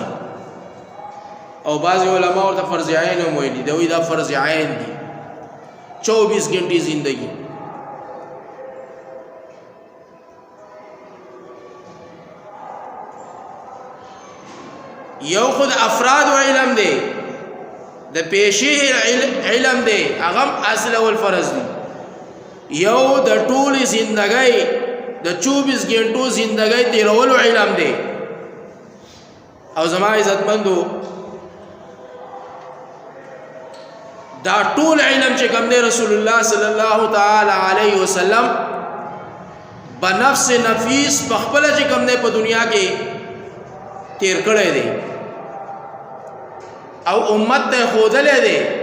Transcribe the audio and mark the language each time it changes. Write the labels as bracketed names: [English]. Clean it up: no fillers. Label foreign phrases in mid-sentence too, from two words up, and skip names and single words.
[Pashto] او بعض علماء ورته [Arabic] فرض عین [Pashto] هم ویلي دوی دا [Arabic] فرض عین [Pashto] دی. 24 غنټې زندگی یو خود افراد و علم دی، د پیشې علم دی، هغه اصل اول فرض دی. یو د ټول زندګۍ د 24 غنټو زندګۍ تیرولو علم دی. او زما عزتمندو دا ټول علم چې کوم دی رسول الله [Arabic] صلی الله تعالی علیه وسلم بنفس نفیس [Pashto] په خپل چې کوم دی په دنیا کې تیر کړی دی او امت ته ښودلی دی.